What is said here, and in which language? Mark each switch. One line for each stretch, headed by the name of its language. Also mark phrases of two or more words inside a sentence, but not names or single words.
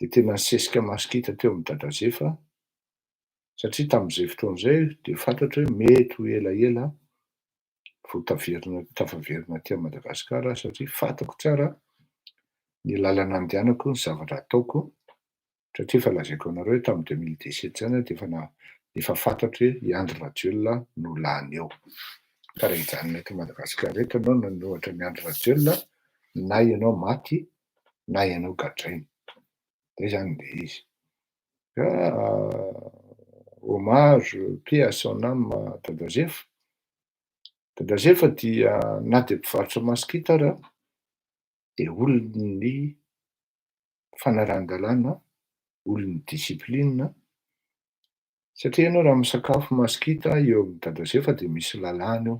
Malagasy: de tena nisesika masikita teo amin'ny Dadazefa satria tamin'izay fotoan'izay de fantatra hoe mety ho elaela vao tafaverina aty Madagasikara satria fantako tsara ny lalana andehanako, ny zavatra ataoko satria efa lazaiko anareo hoe tamin'ny 2017 zany a de efa fantatra hoe i Andry Rajoelina no lany eo. Ka raha hijanona eto Madagasikara eto ianao nanohatra ny Andry Rajoelina, na ianao maty na ianao gadrainy. Zay zany le izy. Ka
French: hommage, paix à son âme
Malagasy: Dadazefa. Dadazefa dia na de mpivarotra masikita ara, de olon'ny fanaran-dalàna, olon'ny disiplinina, satria ianao raha misakafo masikita eo amin'ny Dadazefa de misy lalàna eo.